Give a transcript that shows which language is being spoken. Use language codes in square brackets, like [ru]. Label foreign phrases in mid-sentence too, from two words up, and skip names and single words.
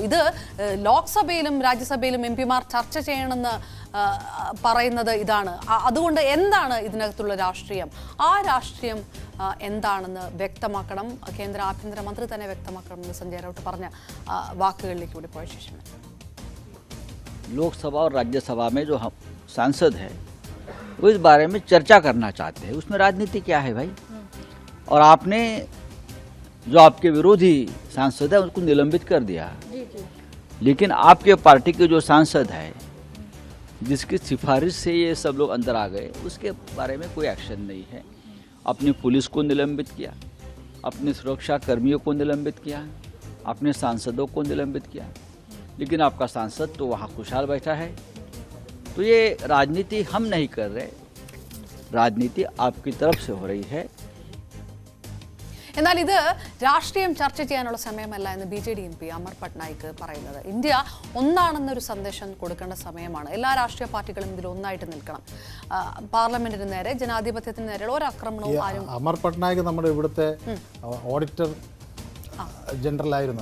[ml] ഇത് ലോക്സഭയിലും രാജ്യസഭയിലും MP-മാർ ചർച്ച ചെയ്യണമെന്ന് പറയുന്നത് ഇതാണ്. അതുകൊണ്ട് എന്താണ് ഇതിനകത്തുള്ള രാഷ്ട്രീയം? ആ രാഷ്ട്രീയം എന്താണെന്ന് വ്യക്തമാക്കണം, കേന്ദ്ര ആഭ്യന്തരമന്ത്രി തന്നെ വ്യക്തമാക്കണമെന്ന് സഞ്ജയ് റൌട്ട് പറഞ്ഞ വാക്കുകളിലേക്ക് കൂടി പോയ ശേഷം [hi] लोकसभा और राज्यसभा में जो हम सांसद हैं वो इस बारे में चर्चा करना चाहते हैं। उसमें राजनीति क्या है भाई? और आपने जो आपके विरोधी सांसद है उनको निलंबित कर दिया, लेकिन आपके पार्टी के जो सांसद है जिसकी सिफारिश से ये सब लोग अंदर आ गए, उसके बारे में कोई एक्शन नहीं है। अपनी पुलिस को निलंबित किया, अपने सुरक्षा कर्मियों को निलंबित किया, अपने सांसदों को निलंबित किया, लेकिन आपका सांसद तो वहाँ खुशहाल बैठा है। तो ये राजनीति हम नहीं कर रहे, राजनीति आपकी तरफ से हो रही है। [ml] എന്നാൽ ഇത് രാഷ്ട്രീയം ചർച്ച ചെയ്യാനുള്ള സമയമല്ല എന്ന് BJD MP അമർ പട്നായിക് പറയുന്നത്. ഇന്ത്യ ഒന്നാണെന്നൊരു സന്ദേശം കൊടുക്കേണ്ട സമയമാണ്. എല്ലാ രാഷ്ട്രീയ പാർട്ടികളും ഇതിൽ ഒന്നായിട്ട് നിൽക്കണം. പാർലമെന്റിന് നേരെ, ജനാധിപത്യത്തിന് നേരെയുള്ള ഒരു ആക്രമണവും ആരും. അമർ പട്നായിക് നമ്മുടെ ഇവിടുത്തെ ഓഡിറ്റർ ജനറലായിരുന്നു.